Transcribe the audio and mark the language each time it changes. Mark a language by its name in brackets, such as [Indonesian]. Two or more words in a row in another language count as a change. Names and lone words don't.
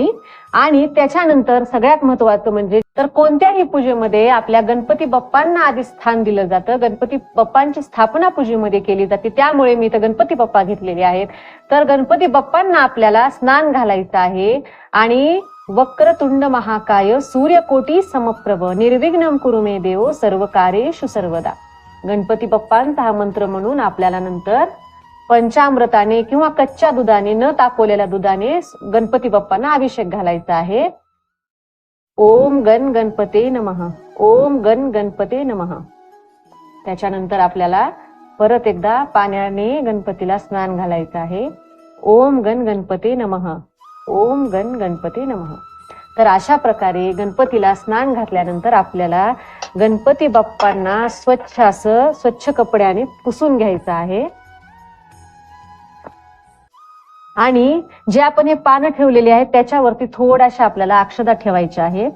[Marathi] आणि त्याच्यानंतर सगळ्यात महत्वाचं म्हणजे तर कोणत्याही पूजेमध्ये आपल्या गणपती बाप्पांना आधी स्थान दिलं जातं. गणपती बाप्पांची स्थापना पूजेमध्ये केली जाते. त्यामुळे मी इथं गणपती बाप्पा घेतलेले आहेत. तर गणपती बाप्पांना आपल्याला स्नान घालायचं आहे. [Sanskrit] आणि वक्रतुंड महाकाय सूर्यकोटी समप्रभ निर्विघ्नं कुरु मे देव सर्व कार्येषु सर्वदा. [Marathi] गणपती बाप्पांचा हा मंत्र म्हणून आपल्याला नंतर पंचामृताने किंवा कच्च्या दुधाने, न तापवलेल्या दुधाने गणपती बाप्पांना अभिषेक घालायचा आहे. [Sanskrit] ओम गण गणपते नमः, ओम गण गणपते नमः. [Marathi] त्याच्यानंतर आपल्याला परत एकदा पाण्याने गणपतीला स्नान घालायचं आहे. [Sanskrit] ओम गण गणपते नमः, ओम गण गणपते नमः. [Marathi] तर अशा प्रकारे गणपतीला स्नान घातल्यानंतर आपल्याला गणपती बाप्पांना स्वच्छ कपड्याने पुसून घ्यायचं आहे. आणि जे आपण हे पानं ठेवलेली आहेत त्याच्यावरती थोड्याशा आपल्याला अक्षता ठेवायच्या आहे.